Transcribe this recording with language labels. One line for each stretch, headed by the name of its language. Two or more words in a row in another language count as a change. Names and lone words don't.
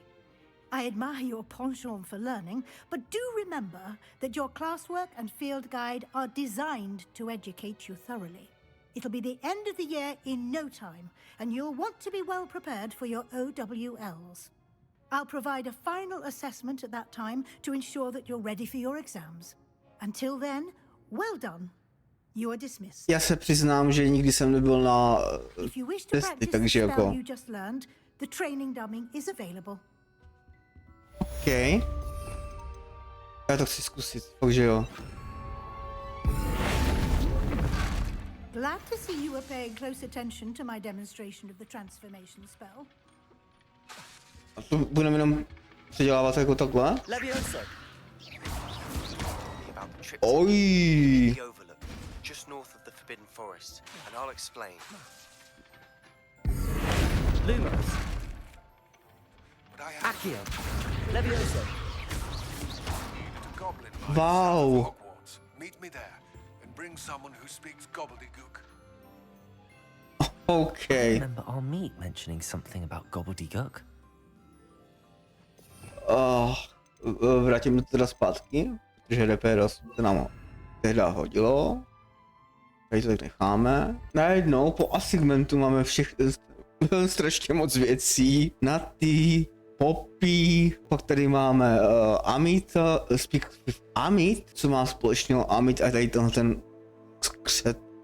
English: I admire your penchant for learning, but do remember that your classwork and field guide are designed to educate you thoroughly. It'll be the end of the year in no time, and you'll want to be well prepared for your OWLs. I'll provide a final assessment at that time to ensure that you're ready for your exams. Until then, well done. You are dismissed.
Czech: Já se přiznám, že nikdy jsem nebyl na
English: If you wish to
Czech: testy,
English: practice
Czech: takže
English: the spell
Czech: jako...
English: you just learned, the training dummy is available. OK.
Czech: Já to chci zkusit, takže jo.
English: Glad to see you were paying close attention to my demonstration of the transformation spell.
Czech: A to budeme jenom předělávat jako takhle? Oj.
English: Just north of the Forbidden Forest, and I'll explain. Lumos. Accio. Levioso. Wow. Hogwarts. Meet me there, and bring someone who speaks gobbledygook. Okay. I remember our meet mentioning something about gobbledygook.
Czech: Vrátím to teda zpátky, protože repéra se nám teda hodilo. Tady to tak necháme. Najednou po assignmentu máme strašně moc věcí. Na ty Poppy, pak tady máme Amit,
English: Speak with Amit,
Czech: co má společného Amit a tady ten skřet.